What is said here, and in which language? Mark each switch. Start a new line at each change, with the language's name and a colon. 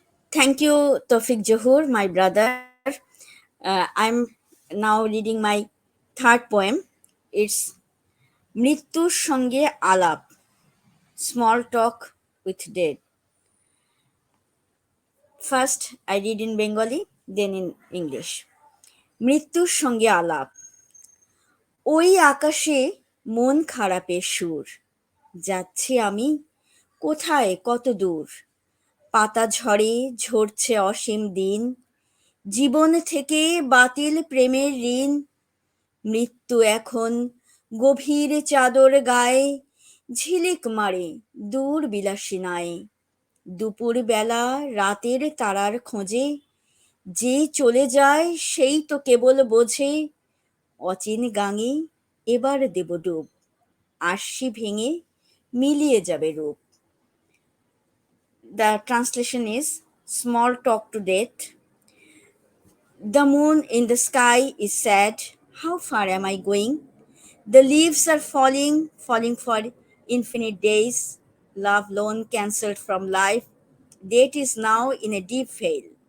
English: Thank you, Toufiq Zohur, my brother. I'm now reading my third poem. It's
Bangla: মৃত্যুর সঙ্গে আলাপ,
English: small talk with dead. First, I read in Bengali, then in English.
Bangla: মৃত্যুর সঙ্গে আলাপ। ওই আকাশে মন খারাপের সুর, যাচ্ছি আমি কোথায় কত দূর। পাতা ঝরে ঝরছে অসীম দিন, জীবন থেকে বাতিল প্রেমের ঋণ। মৃত্যু এখন গভীর চাদর গায়ে, ঝিলিক মারে দূর বিলাসিনায়। দুপুর বেলা রাতের তারার খোঁজে, যে চলে যায় সেই তো কেবল বোঝে। অচিন গাঙে এবার দেব ডুব, আরশি ভেঙে মিলিয়ে যাবে রূপ।
English: The translation is small talk to death. The moon in the sky is sad. How far am I going? The leaves are falling, falling for infinite days. Love loan cancelled from life. Date is now in a deep veil.